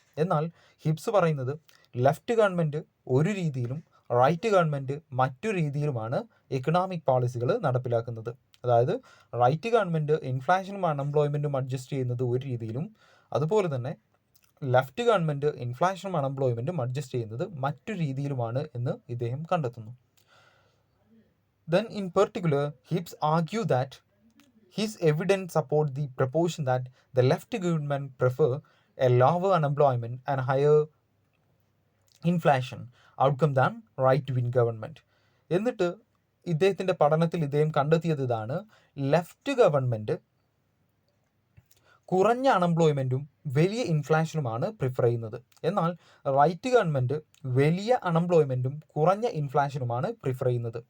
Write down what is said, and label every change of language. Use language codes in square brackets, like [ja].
[ml] എന്നാൽ ഹിബ്സ് പറയുന്നത് left government ഒരു രീതിയിലും റൈറ്റ് ഗവൺമെൻറ് മറ്റു രീതിയിലുമാണ് ഇക്കണോമിക് പോളിസികൾ നടപ്പിലാക്കുന്നത്. അതായത് റൈറ്റ് ഗവൺമെൻറ് ഇൻഫ്ലേഷനും അൺഎംപ്ലോയ്മെൻറ്റും അഡ്ജസ്റ്റ് ചെയ്യുന്നത് ഒരു രീതിയിലും, അതുപോലെ തന്നെ ലെഫ്റ്റ് ഗവൺമെൻറ് ഇൻഫ്ലേഷനും അൺഎംപ്ലോയ്മെൻറ്റും അഡ്ജസ്റ്റ് ചെയ്യുന്നത് മറ്റു രീതിയിലുമാണ് എന്ന് ഇദ്ദേഹം കണ്ടെത്തുന്നു. [en] Then in particular, Hibbs argue that his evidence support the proposition that the left government prefer a lower unemployment and higher inflation outcome than right wing government. [ml] എന്നിട്ട് ഇദ്ദേഹത്തിൻ്റെ പഠനത്തിൽ ഇദ്ദേഹം കണ്ടെത്തിയത് ഇതാണ്: ലെഫ്റ്റ് ഗവൺമെൻറ് കുറഞ്ഞ അൺഎംപ്ലോയ്മെൻറ്റും വലിയ ഇൻഫ്ലേഷനുമാണ് പ്രിഫർ ചെയ്യുന്നത്, എന്നാൽ റൈറ്റ് ഗവൺമെൻറ് വലിയ അൺഎംപ്ലോയ്മെൻറ്റും കുറഞ്ഞ ഇൻഫ്ലേഷനുമാണ് പ്രിഫർ ചെയ്യുന്നത്.